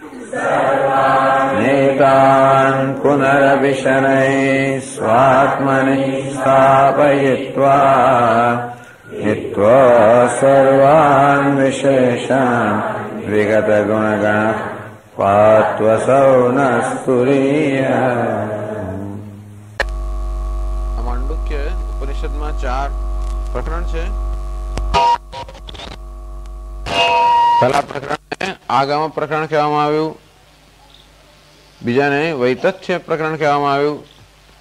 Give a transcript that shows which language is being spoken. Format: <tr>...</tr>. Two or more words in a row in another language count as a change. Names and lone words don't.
<sa>नेतान् पुनरपि शनैः स्वात्मनि स्थापयित्वा हित्वा सर्वान् विशेषान् विगतगुणगणः पात्वसौ नस्तुरीयः।</sa> <gu>માંડુક્ય ઉપનિષદમાં 4 પ્રકરણ છે। પહેલા પ્રકરણને આગામ પ્રકરણ કહેવામાં આવ્યું, બીજાને વૈતથ્ય પ્રકરણ કહેવામાં આવ્યું।</gu>